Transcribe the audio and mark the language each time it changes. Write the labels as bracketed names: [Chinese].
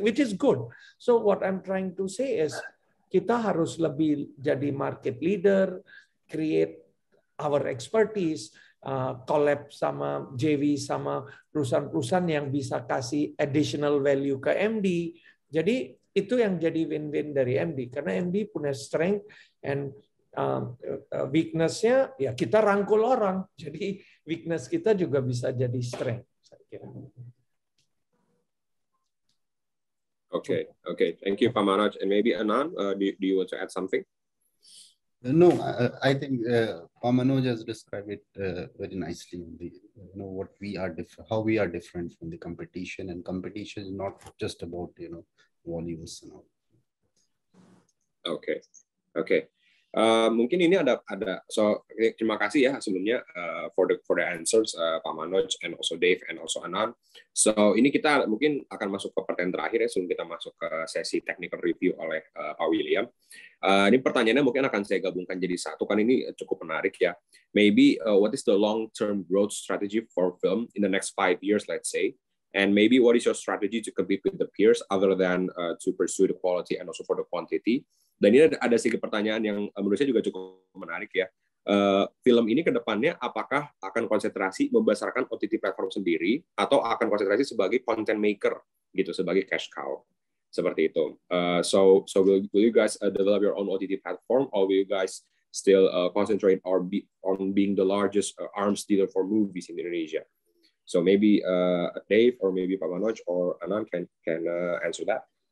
[English] Which is good. So what I'm trying to say is [Indonesian] kita harus lebih jadi [English] market leader, create our expertise, collab [Indonesian] sama JV sama perusahaan-perusahaan yang bisa kasih [English] additional value [Indonesian] ke MD. Jadi itu yang jadi win-win dari MD, karena MD punya [English] strength and weakness- [Indonesian] nya ya kita rangkul orang. Jadi weakness kita juga bisa jadi strength, saya kira. [English] Okay. Thank you, Pak Manoj. And maybe Anand, do you want to add something? No, I think Pak Manoj has described it very nicely. What we are how we are different from the competition, and competition is not just about volumes and all. [Indonesian] Okay. Mungkin ini ada. [English] So [Indonesian] terima kasih ya sebelumnya [English] for the answers Pak Manoj and also Dave and also Anand. [Indonesian] So ini kita mungkin akan masuk ke pertanyaan terakhir ya sebelum kita masuk ke sesi technical review oleh Pak William. Ini pertanyaannya mungkin akan saya gabungkan jadi satu, kan ini cukup menarik ya. [English] Maybe what is the long-term growth strategy for film in the next 5 years, let's say? And maybe what is your strategy to compete with the peers other than to pursue the quality and also for the quantity? [Indonesian] Dan ini ada sedikit pertanyaan yang menurut saya juga cukup menarik ya. Film ini ke depannya apakah akan konsentrasi membesarkan OTT platform sendiri atau akan konsentrasi sebagai content maker gitu, sebagai cash cow? Seperti itu. [English] So will you guys develop your own OTT platform, or will you guys still concentrate on being the largest arms dealer for movies in Indonesia? So maybe Dave or maybe Pak Manoj or Anand can answer that.